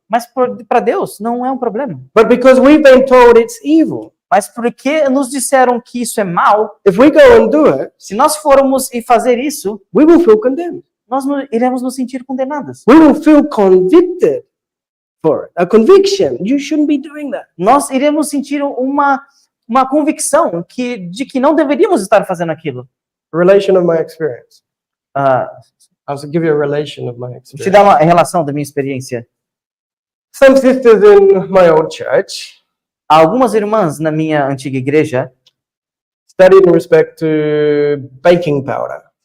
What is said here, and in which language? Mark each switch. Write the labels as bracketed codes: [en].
[pt] mas para Deus não é um problema. [en] But because we've been told it's evil, [pt] Mas porque nos disseram que isso é mal, [en] if we go and do it, [pt] se nós formos e fazer isso, [en] we will feel condemned. [pt] nós iremos nos sentir condenados. [en] We will feel convicted for it. A conviction. You shouldn't be doing that. [pt] Nós iremos sentir uma convicção de que não deveríamos estar fazendo aquilo. [en] A relation of my experience. Ah, I'll give you a relation of my [pt] vou te [en] experience. [pt] dar uma relação da minha experiência. [en] Some sisters in my old church [pt] Algumas irmãs na minha antiga igreja [en] studied in respect to baking powder.